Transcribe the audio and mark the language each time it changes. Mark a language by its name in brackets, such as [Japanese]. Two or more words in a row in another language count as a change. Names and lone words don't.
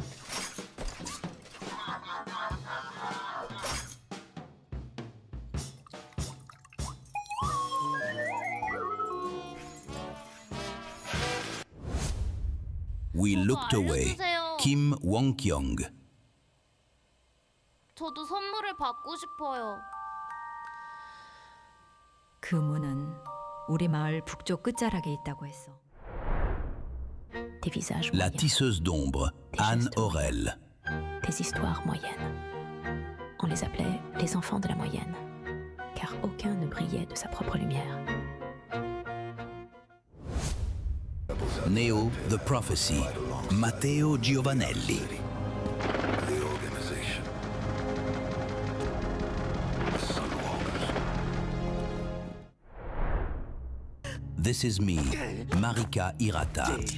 [English] We Looked Away, Kim Wong-kyung. [Korean] 저도 선물을 받고 싶어요. 그 문은 우리 마을 북쪽 끝자락에 있다고 했어. [French] Des visages La moyens, tisseuse d'ombre, Anne Aurel. des histoires moyennes. On les appelait les enfants de la moyenne, car aucun ne brillait de sa propre lumière. [English] Neo, The Prophecy, Matteo Giovanelli. This Is Me, Marika Hirata.